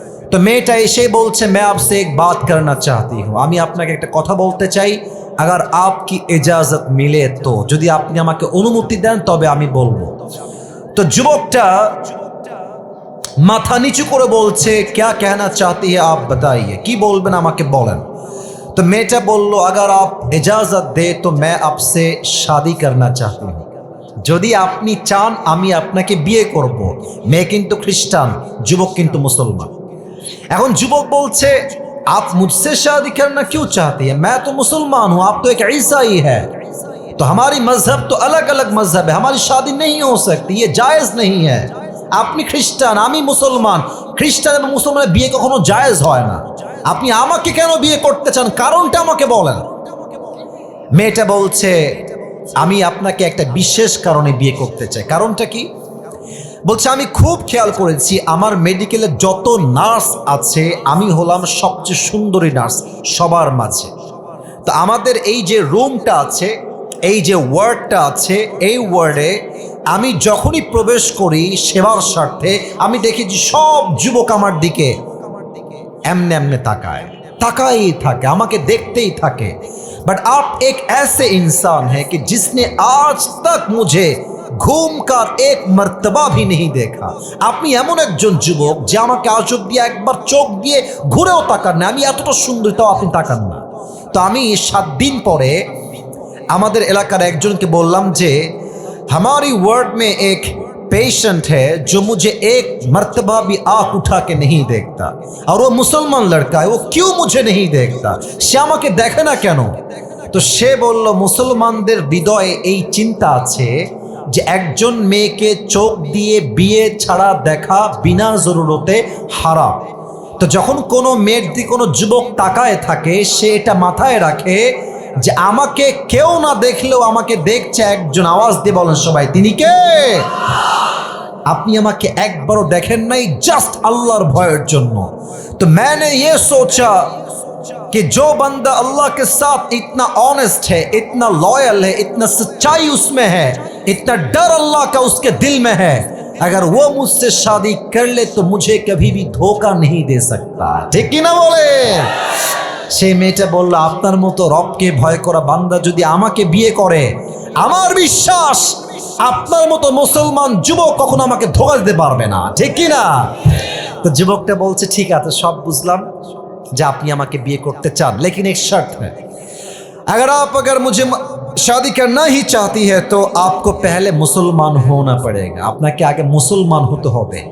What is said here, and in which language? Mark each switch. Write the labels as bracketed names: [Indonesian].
[Bangla] তো মেয়েটা এসে বলছে, [Hindi] मैं आपसे एक बात करना चाहती हूँ, [Bangla] আমি আপনাকে একটা কথা বলতে চাই, [Hindi] अगर आपकी इजाजत मिले तो, [Bangla] যদি আপনি আমাকে অনুমতি দেন তবে আমি বলবো। তো যুবকটা মাথা নিচু করে বলছে, [Hindi] क्या कहना चाहती है आप बताइए, [Bangla] কি বলবেন আমাকে বলেন। [Hindi] तो मेटा बोलो, अगर आप इजाजत दे तो मैं आपसे शादी करना चाहती हूँ, [Bangla] যদি আপনি চান আমি আপনাকে বিয়ে করব। মেয়ে কিন্তু খ্রিস্টান, যুবক কিন্তু মুসলমান। এখন যুবক বলছে, आप मुझसे शादी करना क्यों चाहती है, मैं तो मुसलमान हूँ, आप तो एक ईसाई है, तो हमारी मजहब तो अलग अलग मजहब है, हमारी शादी नहीं हो सकती, ये जायज नहीं है। আপনি খ্রিস্টান, আমি মুসলমান, খ্রিস্টান এবং মুসলমানের বিয়ে কখনো জায়েজ হয় না, আপনি আমাকে কেন বিয়ে করতে চান, কারণটা আমাকে বলেন। মেয়েটা বলছে, আমি আপনাকে একটা বিশেষ কারণে বিয়ে করতে চাই। কারণটা কি? বলছে, আমি খুব খেয়াল করেছি আমার মেডিকেলে যত নার্স আছে আমি হলাম সবচেয়ে সুন্দরী নার্স সবার মাঝে। তো আমাদের এই যে রুমটা আছে, এই যে ওয়ার্ডটা আছে, এই ওয়ার্ডে আমি যখনই প্রবেশ করি সেবার স্বার্থে আমি দেখি যে সব যুবক আমার দিকে এমনে এমনে তাকাই থাকে, আমাকে দেখতেই থাকে। [Hindi] बट आप एक ऐसे इंसान हैं कि जिसने आज तक मुझे घूमकर एक मर्तबा भी नहीं देखा। [Bangla] আপনি এমন একজন যুবক যে আমাকে আজ অব্দি একবার চোখ দিয়ে ঘুরেও তাকান না, আমি এতটা সুন্দর তাও আপনি তাকান না। তো আমি 7 দিন পরে আমাদের এলাকার একজনকে বললাম যে [Hindi] हमारी वार्ड में एक पेशेंट है जो मुझे एक मर्तबा भी आँख उठा के नहीं देखता, और वो मुसलमान लड़का है, वो क्यों मुझे नहीं देखता, [Bangla] সে আমাকে দেখে না কেন? তো সে বলল, মুসলমানদের হৃদয়ে এই চিন্তা আছে যে একজন মেয়েকে চোখ দিয়ে বিয়ে ছাড়া দেখা বিনা জরুরতে হারাম। তো যখন কোনো মেয়ের দিকে কোনো যুবক তাকায় থাকে সে এটা মাথায় রাখে যে আমাকে কেউ না দেখলেও আমাকে দেখছে একজন, আওয়াজ দিয়ে বলেন সবাই, তিনি কে? আপনি আমাকে একবারও দেখেন নাই জাস্ট আল্লাহর ভয়ের জন্য। [Hindi] তো मैंने ये सोचा कि जो बंदा अल्लाह के साथ इतना ऑनेस्ट है, इतना लॉयल है, इतना सच्चाई उसमें है, इतना डर अल्लाह का उसके दिल में है, अगर वो मुझसे शादी कर ले तो मुझे कभी भी धोखा नहीं दे सकता। ठीक की ना बोले? [Bangla] সে মেয়েটা বলল, আপনার মতো রবকে ভয় করা বান্দা যদি আমাকে বিয়ে করে, আমার বিশ্বাস আপনার মতো মুসলমান যুবক কখনো আমাকে ধোঁকা দিতে পারবে না। ঠিক কি না? তো যুবকটা বলছে, ঠিক আছে, সব বুঝলাম যে আপনি আমাকে বিয়ে করতে চান, [Hindi] लेकिन एक शर्त है, अगर मुझे शादी करना ही चाहती है तो आपको पहले मुसलमान होना पड़ेगा, [Bangla] আপনাকে আগে মুসলমান হতে হবে।